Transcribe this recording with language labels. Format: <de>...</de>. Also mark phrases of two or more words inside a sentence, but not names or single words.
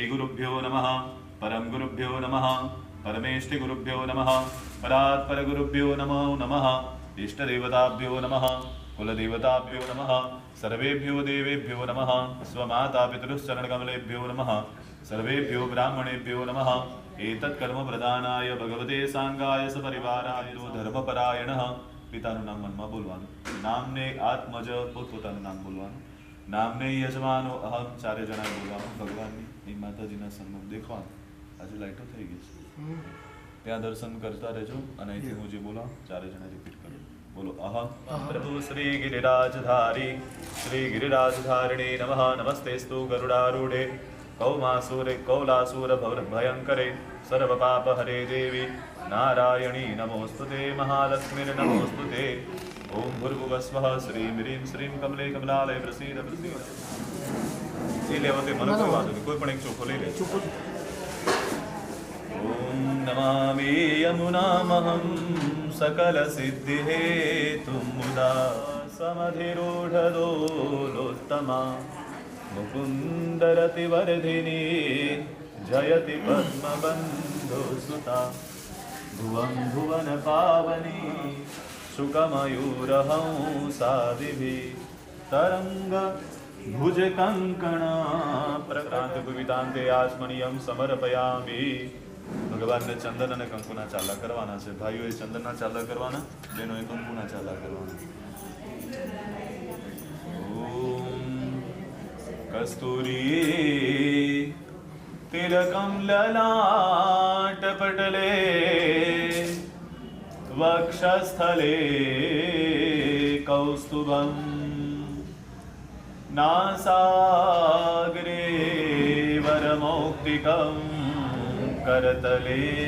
<sa>गुरुभ्यो नमः, परम गुरुभ्यो नमः, परमेष्टि गुरुभ्यो नमः, परात्पर गुरुभ्यो नमो नमः, इष्टदेवताभ्यो नमः, कुलदेवताभ्यो नमः, सर्वेभ्यो देवेभ्यो नमः, स्वमाता पितृश्चरणकमलेभ्यो नमः, सर्वेभ्यो ब्राह्मणेभ्यो नमः। एतत्कर्म प्रदानाय भगवते सांगाय सपरिवाराय धर्मपरायणः।</sa> <gu>पिताનું નામ મનમાં બોલવાનું, નામને આત્મજ પોતપોતાનું નામ બોલવાનું, નામને યજમાનો અહમ ચારે જણાએ બોલવાનું, ભગવાનની એ માતાજીના સન્મુખ દેખવાનું. આજે લાઈટો થઈ ગઈ છે, ત્યાં દર્શન કરતા રહેજો અને અહીંથી હું જે બોલાવું ચારે જણા રિપીટ કરો.</gu> <sa>બોલો અહમ પ્રભુ શ્રી गिरिराजधारी श्री गिरिराजधारिणे नमः। नमस्तेस्तु गरुडारूढे कौमासुरे कौलासुर भयंकरे सर्वपापहरे देवी नारायणी नमोस्तुते महालक्ष्मीर्नमोस्तुते। ओम भूर्भुवस्वः श्रीं ह्रीं श्रीं कमले कमलालय प्रसीद प्रसीद।</sa> <gu>યે લેવતે મન</gu> <hi>कोई बात नहीं,</hi> <gu>કોઈ પણ એક ચોખો લે લે।</gu> <sa>ओम नमामि यमुनामहं सकल सिद्धि हेतुं मुदा समधिरूढदोलोत्तमा मुकुन्दरतिवर्धिनी जयति पद्मबन्धुसुता भुवं भुवन पावनी शुकमयूरहंसादिभिः तरंग भुज कंकण प्रक्रांत कवितांते आचमनीयम समर्पयामि।</sa> <gu>ભગવાન ને ચંદન અને કંકુના ચાલા કરવાના છે. ભાઈઓએ ચંદનના ચાલા કરવાના, બહેનોએ કંકુના ચાલા કરવાના.</gu> <sa>ઓમ કસ્તુરી तिलकं ललाटपटले वक्षस्थले कौस्तुभं नासाग्रे वरमौक्तिकं करतले</sa>